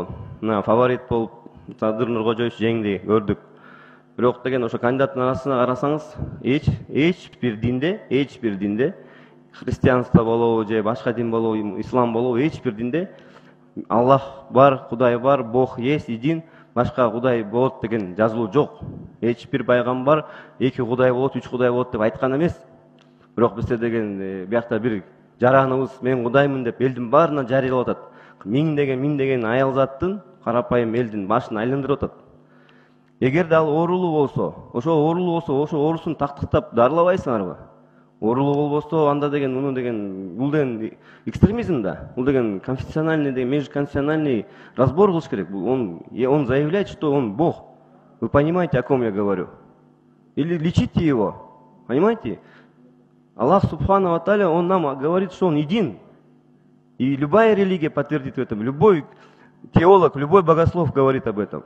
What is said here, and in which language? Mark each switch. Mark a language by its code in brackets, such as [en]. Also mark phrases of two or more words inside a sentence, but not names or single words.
[ky] Мына фаворит болуп Садыр Нуркожоевич жеңди, көрдүк. Бирок деген ошо кандидаттын арасына карасаңыз, эч бир динде, христианство болобу же башка дин болобу, ислам болобу, эч бир динде Аллах бар, Кудай бар, [ru] Бог есть, един, [ky] башка Кудай болот деген жазылуу жок. Эч бир пайгамбар 2 Кудай болот, 3 Кудай болот деп айткан эмес. Бирок бизде деген биякта бир жараныбыз мен Кудаймын деп элдин баарына жарыялап атат. Миң деген аял заттын карапайым элдин башын айландырып атат. Эгерде ал оорулуу болсо, ошо оорусун тактыктап дарылабайсыңарбы? Оорулуу болбосо анда деген бул деген экстремизм да. Бул деген конфессиональный деген [ru] межконфессиональный разбор [ky] кылыш керек. [ru] Он заявляет, что он Бог. Вы понимаете, о ком я говорю? Или лечите его. Понимаете? [ar] الله سبحانه و تعالى, [ru] он нам говорит, что он един. И любая религия подтвердит в этом. Любой теолог, любой богослов говорит об этом.